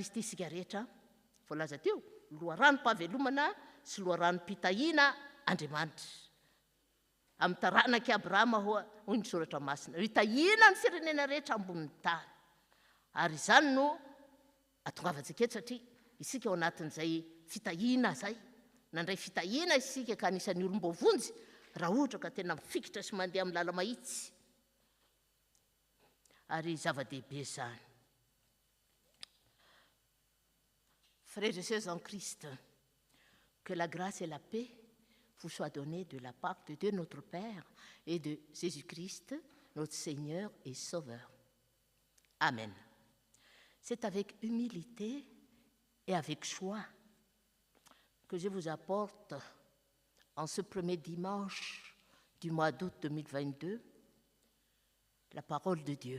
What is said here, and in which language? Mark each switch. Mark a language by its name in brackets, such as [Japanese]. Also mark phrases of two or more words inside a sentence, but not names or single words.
[Malagasy] Kristy isika rehetra voalaza teo loharanom-pahavelomana sy loharanom-pitahiana Andriamanitra amin'ny taranaki Abrahama hoy ny soratra masina hitahiana ny firenena rehetra ambonin'ny tany ary izany no atongavantsika eto satria isika ao anatin'izay fitahiana zay nandray fitahiana isika ka anisan'ny olom-bovonjy raha ohatra ka tena mifikitra sy mandeha amin'ny lala mahitsy ary zava-dehibe zany [French] frères et sœurs en Christ, que la grâce et la paix vous soient données de la part de Dieu notre Père et de Jésus-Christ, notre Seigneur et Sauveur. Amen. C'est avec humilité et avec joie que je vous apporte en ce premier dimanche du mois d'août 2022 la parole de Dieu.